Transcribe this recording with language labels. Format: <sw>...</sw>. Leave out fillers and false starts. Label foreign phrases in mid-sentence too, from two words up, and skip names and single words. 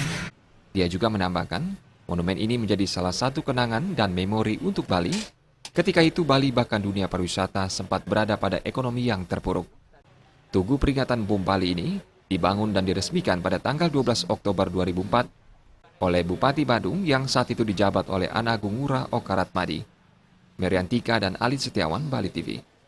<id>Dia juga menambahkan, monumen ini menjadi salah satu kenangan dan memori untuk Bali. Ketika itu Bali bahkan dunia pariwisata sempat berada pada ekonomi yang terpuruk. Tugu peringatan bom Bali ini dibangun dan diresmikan pada tanggal 12 Oktober 2004 oleh Bupati Badung yang saat itu dijabat oleh Ana Agung Ngurah Okarat Madi. Meriantika dan Alit Setiawan, Bali TV.</id>